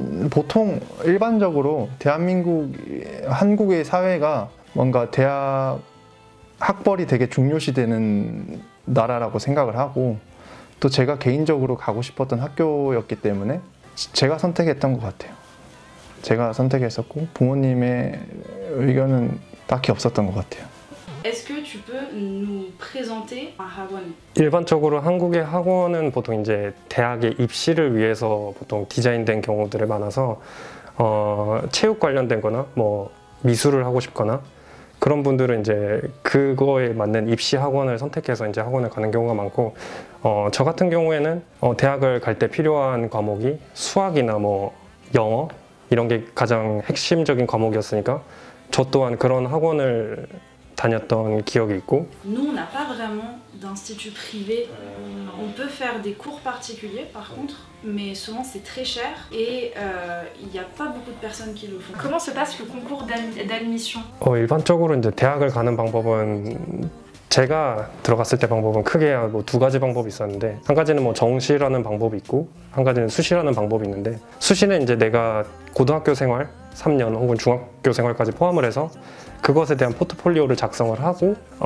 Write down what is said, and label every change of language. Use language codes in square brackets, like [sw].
[ko] 보통 일반적으로 한국의 사회가 뭔가 대학 학벌이 되게 중요시되는 나라라고 생각을 하고 또 제가 개인적으로 가고 싶었던 학교였기 때문에 제가 선택했던 것 같아요. 제가 선택했었고 부모님의 의견은 딱히 없었던 것 같아요. [fr] Est-ce que tu peux nous présenter un 학원? [ko] 일반적으로 한국의 학원은 보통 이제 대학의 입시를 위해서 보통 디자인된 경우들이 많아서 체육 관련된 거나 뭐 미술을 하고 싶거나 그런 분들은 이제 그거에 맞는 입시 학원을 선택해서 이제 학원을 가는 경우가 많고 저 같은 경우에는 대학을 갈 때 필요한 과목이 수학이나 뭐 영어 이런 게 가장 핵심적인 과목이었으니까 저 또한 그런 학원을 다녔던 기억이 있고. [fr] Nous on n'a pas vraiment d'institut privé. On peut faire des cours particuliers par contre, mais souvent c'est très cher et il n'y a pas beaucoup de personnes qui le font. Comment se passe le concours d'admission? [ko] 일반적으로 이제 대학을 가는 방법은 제가 들어갔을 때 방법은 크게 뭐 두 가지 방법이 있었는데 한 가지는 뭐 정시라는 방법이 있고 한 가지는 수시라는 방법이 있는데 수시는 이제 내가 고등학교 생활 3년 혹은 중학교 생활까지 포함을 해서 그것에 대한 포트폴리오를 작성을 하고